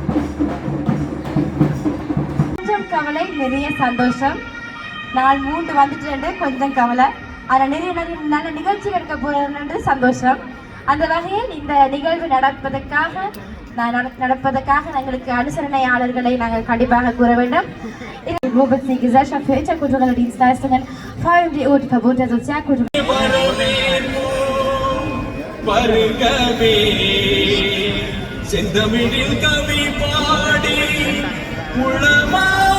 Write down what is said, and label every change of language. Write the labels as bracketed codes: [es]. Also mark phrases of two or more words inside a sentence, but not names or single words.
[ta] கொஞ்சம் கவலை, நிறைய சந்தோஷம். நாள் 3 வந்துட்டு கொஞ்சம் கவலை. அதில் நிறைய நல்ல நிகழ்ச்சி எடுக்க போகிறது சந்தோஷம். அந்த வகையில் இந்த நிகழ்வு நடப்பதற்காக எங்களுக்கு அனுசரணையாளர்களை நாங்கள் கண்டிப்பாக கூற வேண்டும். [de] Robert die Gesellschaft für interkulturelle Dienstleistungen, VMDO, die Verbund der Sozialkultur.